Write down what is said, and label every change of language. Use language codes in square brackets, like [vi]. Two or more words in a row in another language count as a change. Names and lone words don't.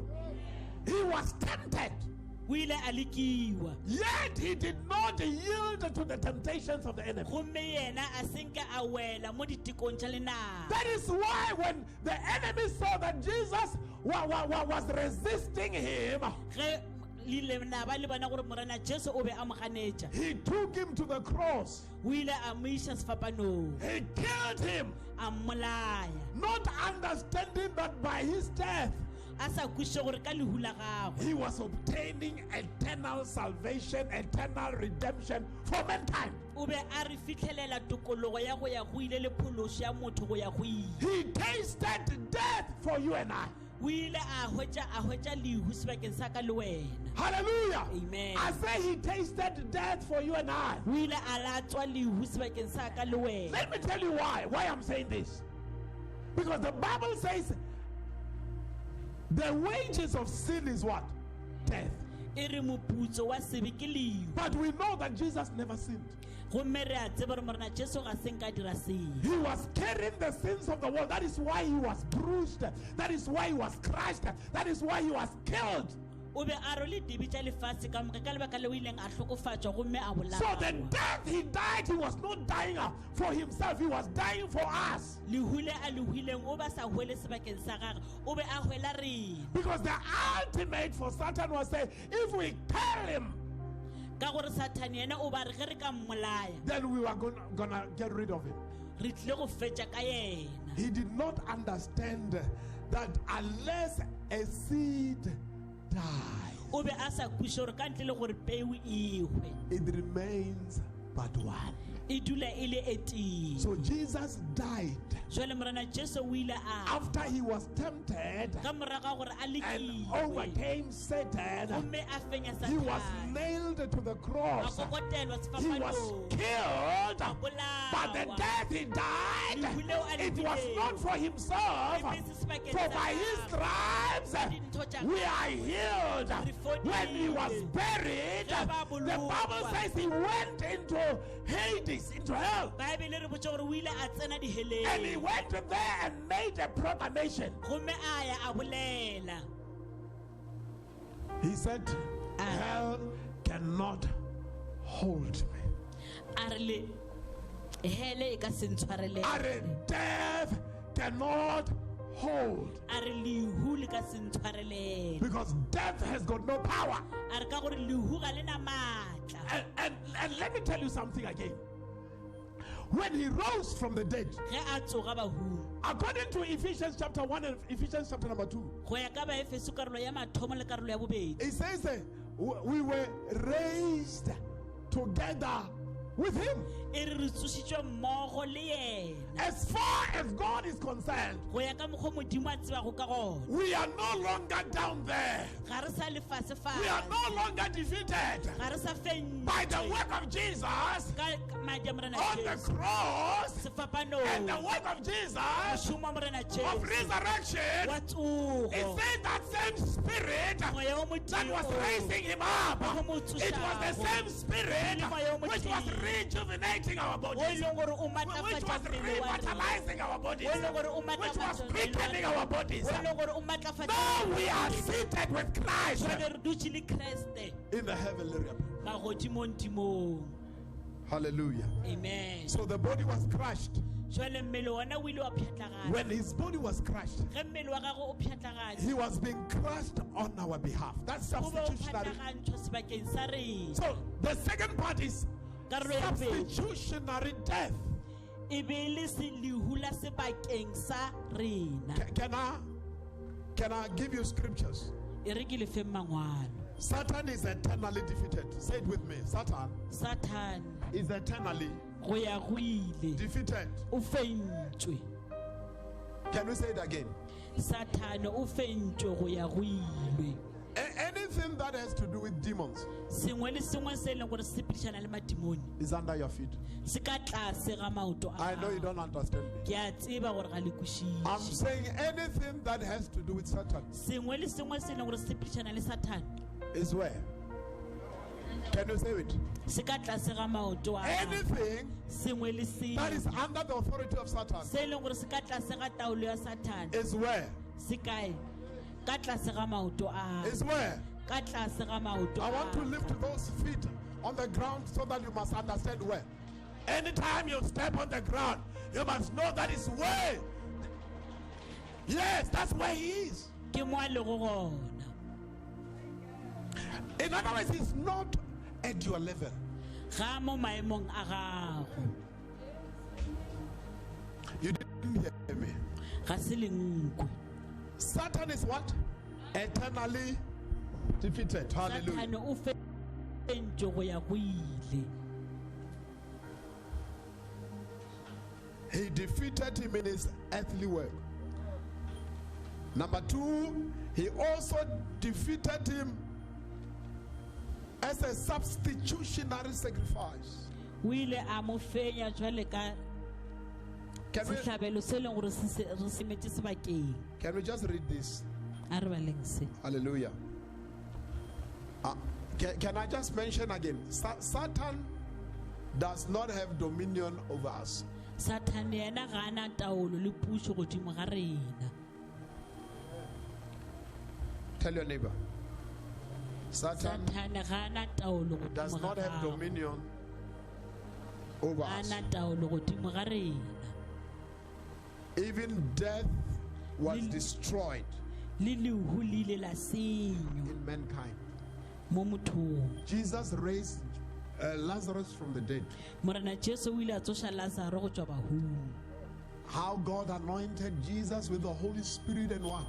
[en] He was tempted, yet he did not yield to the temptations of the enemy. That is why when the enemy saw that Jesus was resisting him, [nso] le ile na ba le bona gore morena Jesu o be a mo ganetša [en] He took him to the cross. [nso] o ile a mo iša sefapanong [en] He killed him, [nso] a mmolaya [en] not understanding that by his death [nso] a sa kwešiše gore ka lehu la gagwe [en] he was obtaining eternal salvation, eternal redemption for mankind. [nso] o be a re fitlhelela tokologo ya go ya go ile le phološo ya motho go ya go ile [en] He tasted death for you and I. [nso] o ile a hwetša lehu sebakeng sa ka le wena [en] Hallelujah. Amen. I say he tasted death for you and I. [nso] o ile a latswa lehu sebakeng sa ka le wena [en] Let me tell you why I'm saying this. Because the Bible says the wages of sin is what? Death. [nso] e re moputso wa sebe ke lehu [en] But we know that Jesus never sinned. [nso] gomme re a tseba gore morena Jesu ga se nka dira seo [en] He was carrying the sins of the world. That is why he was bruised. That is why he was crushed. That is why he was killed. [nso] o be a role dibi tša lefatshe ka moka ka lebaka le o ileng a hlokofatšwa gomme a [en] So the [nso] bolawa [en] death he died, he was not dying for himself. He was dying for us. [nso] lehule a lehuileng o ba sa hwele sebakeng sa gagwe o be a hwela rena [en] Because the ultimate for Satan was saying, if we kill him, [nso] ka gore sathane yena o ba re ge re ka mmolaya [en] then we were gonna get rid of him. [nso] re tlile go fetša ka yena [en] He did not understand that unless a seed dies, [nso] o be a sa kweše gore ka ntle le gore peu e hwe [en] it remains but one. [nso] e dula e le e tee [en] So Jesus died [nso] jwale morena Jesu o ile a [en] after he was tempted [nso] ka moraga gore a [en] and [nso] lekilwe [en] overcame Satan. [nso] gomme a fenya [en] He was [nso] sathane [en] nailed to the [nso] a [en] cross. [nso] kokotelwa [en] He was [nso] sefapanong [en] killed, [nso] a [en] but the [nso] bolawa [en] death he died, it was not for himself. For by his stripes we are healed. When he was buried, the Bible says he went into Hades, into hell. [nso] baebele re botse gore o ile a tsena [en] And he [nso] diheleng [en] went there and made a proclamation. [nso] gomme a ya a bolela [en] He said, hell cannot hold me. [nso] a re le hele e ka se ntshwarele [en] Our death cannot hold. [nso] a re lehu le ka se ntshwarele [en] Because death has got no power. [nso] a re ka gore lehu ga le na maatla [en] And let me tell you something again. When he rose from the dead, [nso] ge a tsoga bahung [en] according to Ephesians chapter 1 and Ephesians chapter number 2, [nso] go ya ka baefeso karolo ya mathomo le karolo ya bobedi [en] it says we were raised together with him. [nso] e re re tsošitšwe mmogo le yena [en] As far as God is concerned, [nso] go ya ka mokgwa modimo a tsebago ka gona [en] we are no longer down there. [nso] ga re sa [en] We are [nso] lefasefase [en] no longer defeated. [nso] ga re sa [en] By the [nso] fentšwe [en] work of Jesus [nso] ka madi a morena [en] on the [nso] Jesu [en] cross [nso] sefapanong [en] and the work of Jesus [nso] mošomo wa morena [en] of [nso] Jesu [en] resurrection, [nso] wa tsogo [en] it said that same spirit [nso] moya o [en] that was [nso] modimo [en] raising him up, it was the same spirit which was rejuvenating our [nso] o [en] bodies, [nso] e leng gore o [en] which was [nso] matlafatša mmele wa rena [en] revitalizing our bodies, [nso] o e leng gore o [en] which was [nso] matlafatša [en] quickening our bodies. [nso] o e leng gore o matlafatša [en] Now we are seated with Christ [nso] jwale re dutše le kreste [en] in the heavenly realm. [nso] magodimong timong [en] Hallelujah. [nso] amen [en] So the body was crushed. [nso] jwale mmele wona o ile wa pšhatlagana [en] When his body was crushed, [nso] ge mmele wa gagwe o pšhatlagane [en] he was being crushed on our behalf. That's [nso] o be o [en] substitutionary. [nso] pšhatlagantšhwa sebakeng sa rena [en] So the second part is [nso] karolo ya bobedi [en] substitutionary death. [nso] e be e le lehu la sebakeng sa rena [en] Can I give you scriptures? [nso] e re ke lefeng mangwalo [en] Satan is eternally defeated. Say it with me. Satan [nso] sathane [en] is eternally [nso] go ya go ile [en] defeated. [nso] o fentšwe [en] Can we say it again? [nso] sathane o fentšwe go ya go ile [en] Anything that has to do with demons [nso] sengwe le sengwe se e leng gore se phedišana le madimoni [en] is under your feet. [nso] se ka tlase ga maoto a [en] I know you [nso] gago. [en] don't understand me. [nso] ke a tseba gore ga le [en] I'm [nso] kwešiše [en] saying anything that has to do with Satan [nso] sengwe le sengwe se e leng gore se phedišana le sathane [en] is where? Can you say it? [nso] se ka tlase ga maoto a gago. [en] Anything [nso] sengwe le [en] that is [nso] sengwe [en] under the authority of Satan [nso] se e leng gore se ka tlase ga taolo ya sathane [en] is where? [nso] se kae ka tlase ga maoto a [en] Is where? [nso] ka tlase ga maoto [en] I want to [nso] a [en] lift those feet on the ground so that you must understand where. Anytime you step on the ground, you must know that is where. Yes, that's where he is. [nso] ke mo a lego gona [en] In other words, he's not at your level. [nso] ga mo maemong a gago [en] You didn't hear me. [nso] ga se lenkwe [en] Satan is what? Eternally defeated. Hallelujah. [nso] Satane o fentse go ya go ile [en] He defeated him in his earthly work. Number 2, he also defeated him as a substitutionary sacrifice. [nso] o ile a mo fenya jwale ka setlhabelo se leng gore re se metse sebakeng [en] Can we just read this? [nso] a re baleng se [en] Hallelujah. Can I just mention again? Satan does not have dominion over us. [nso] Satane yena ga ana taolo le puso godimo ga rena [en] Tell your neighbor. Satan [nso] Satane ga ana taolo [en] does [nso] godimo [en] not [nso] ga [en] have [nso] gago. [en] dominion over us. [nso] ana taolo godimo ga rena [en] Even death was destroyed [nso] le lehu le ile la senyo [en] in mankind. [nso] mo mothong [en] Jesus raised Lazarus from the dead. [nso] morena jesu o ile a tsoša lazaro go tswa bahung [en] How God anointed Jesus with the Holy Spirit and what?